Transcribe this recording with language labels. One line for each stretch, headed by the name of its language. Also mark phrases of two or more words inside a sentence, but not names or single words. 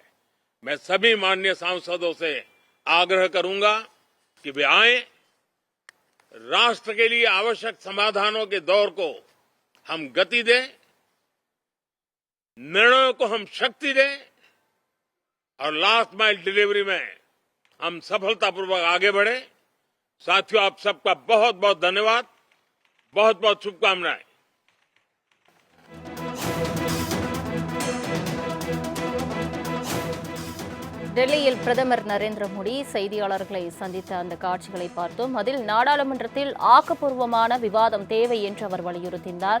Hindi: मैं सभी माननीय सांसदों से आग्रह करूंगा कि वे आएं, राष्ट्र के लिए आवश्यक समाधानों के दौर को हम गति दें, निर्णयों को हम शक्ति दें और
English: last mile delivery
Hindi: में हम सफलतापूर्वक आगे बढ़े। साथियों, आप सबका बहुत बहुत धन्यवाद, बहुत बहुत शुभकामनाएं।
Tamil: டெல்லியில் பிரதமர் நரேந்திர மோடி செய்தியாளர்களை சந்தித்த அந்த காட்சிகளை பார்த்தோம். அதில் நாடாளுமன்றத்தில் ஆக்கப்பூர்வமான விவாதம் தேவை என்று அவர் வலியுறுத்தினார்.